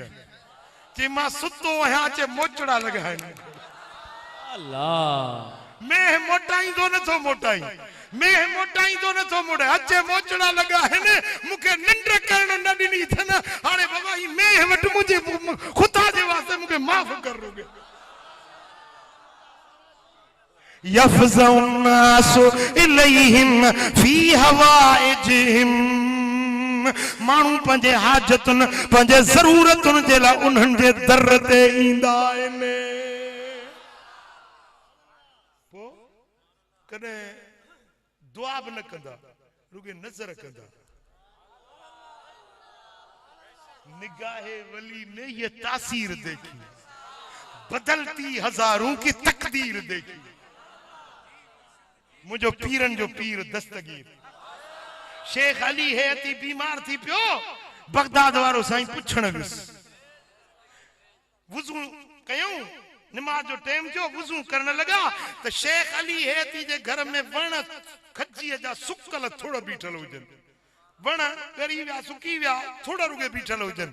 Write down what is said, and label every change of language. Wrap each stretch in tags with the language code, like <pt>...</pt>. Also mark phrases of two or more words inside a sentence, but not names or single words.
<sd>चई मां सुतो आहियां, चई मोचड़ा लॻाइनि। अल्लाह मैं मोटाईंदो नथो मोटाई, मैं मोटाईंदो नथो मोटाई, अचे मोचड़ा लॻा आहिनि, मूंखे निंड करण न ॾिनी अथनि। हाणे बाबा ही मैं वटि मुंहिंजे ख़ुदा जे वास्ते मूंखे माफ़ कर रुॻे।</sd> <ar>يفزع الناس إليهم في حوائجهم,</ar> <sd>माण्हू पंहिंजे हाजतुनि पंहिंजे ज़रूरतुनि जे लाइ उन्हनि जे दर ते ईंदा आहिनि। पोइ कॾहिं दुआ बि न कंदा, रुॻे नज़र कंदा।</sd> <ur>نگاہِ ولی نے یہ تاثیر دیکھی، بدلتی ہزاروں کی تقدیر دیکھی.</ur> <sd>मुझो पीरन जो पीर दस्तगीर शेख अली हयती बीमार थी पियो, बगदाद वारो साईं पुछण वियुसि। वुज़ू कयूं, नमाज जो टाइम थियो, वुज़ू करण लॻा त शेख अली हयती जे घर में वण खजीअ जा सुकल थोड़ा बीठल हुजनि, वण ॻरी विया, सुकी विया, थोड़ा रुॻे बीठल हुजनि।</sd>